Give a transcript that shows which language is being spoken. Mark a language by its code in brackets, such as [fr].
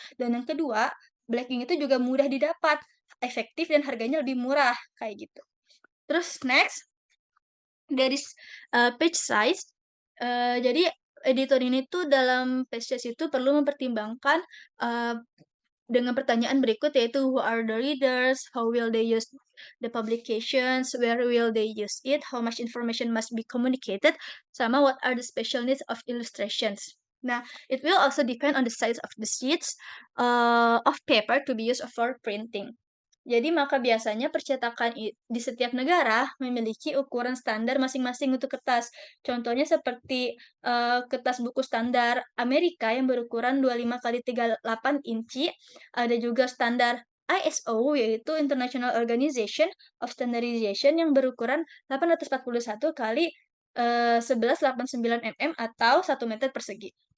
[id] Dan yang kedua, black ink itu juga mudah didapat, efektif dan harganya lebih murah, kayak gitu. Terus next, dari page size, jadi editor ini tuh dalam page size itu perlu mempertimbangkan, eee, dengan pertanyaan berikut yaitu, [en] "Who are the readers? How will they use the publications? Where will they use it? How much information must be communicated?" [id] Sama, [en] "What are the special needs of illustrations?" Nah, it will also depend on the size of the sheets, of paper to be used for printing. [id] Jadi maka biasanya percetakan di setiap negara memiliki ukuran standar masing-masing untuk kertas. Contohnya seperti, kertas buku standar Amerika yang berukuran 25 kali 38 inci, ada juga standar ISO, yaitu International Organization of Standardization yang berukuran 841 kali, 1189 mm atau 1 meter persegi.